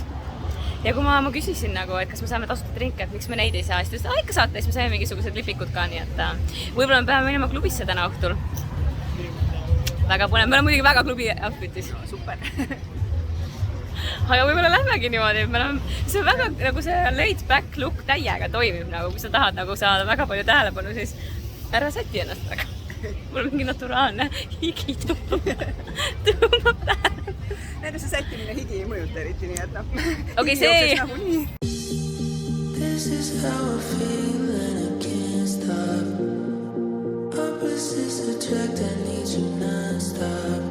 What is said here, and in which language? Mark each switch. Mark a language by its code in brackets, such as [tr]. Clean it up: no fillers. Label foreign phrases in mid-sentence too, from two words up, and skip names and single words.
[et] Ja kui ma küsisin nagu, et kas me saame tasuta drinke, et miks me neid ei saa, siis ta ütles, ikka saate, siis me saime mingisugused lipikud ka, nii et võib-olla me peame minema klubisse täna õhtul. Väga põnev, me oleme muidugi väga klubi outfitis. Super. Aga võib-olla lähmegi niimoodi, see on väga nagu see [en] laid back look [et] täiega toimib, nagu kui sa tahad nagu saada väga palju tähelepanu, siis ära säti ennast väga. Mul on mingi naturaalne higi tõmbab tähelepanu. Näide see sättimine higi ei mõjuta eriti, nii et noh. Okei, see... [en] This is how I feel and I can't stop. Opposites attract, I need you non-stop.